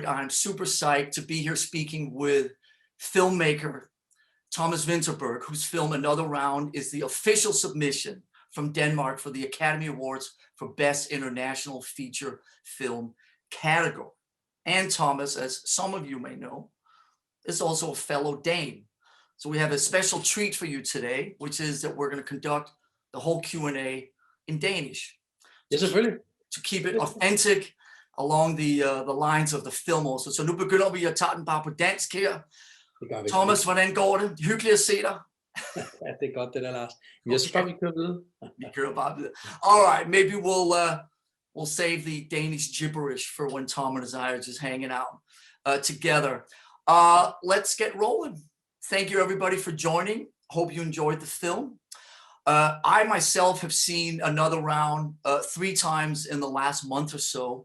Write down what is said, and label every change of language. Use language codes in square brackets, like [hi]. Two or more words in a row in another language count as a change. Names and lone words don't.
[en] I'm super psyched to be here speaking with filmmaker Thomas Vinterberg, whose film Another Round is the official submission from Denmark for the Academy Awards for Best International Feature Film category. And Thomas, as some of you may know, is also a fellow Dane. So we have a special treat for you today, which is that we're going to conduct the whole Q&A in Danish. [da] Ja, selvfølgelig. [en] To keep it authentic along the lines of the film also. [da] Så nu begynder vi at tage den bare på dansk her. Thomas, hvordan går det? Hyggeligt at se dig. Ja, det er godt det der, Lars. Jeg synes bare, vi kører videre. Vi kører bare videre. [en] All right, maybe we'll save the Danish gibberish for when Tom and I are just hanging out together. Let's get rolling. Thank you everybody for joining. Hope you enjoyed the film. I myself have seen Another Round 3 times in the last month or so.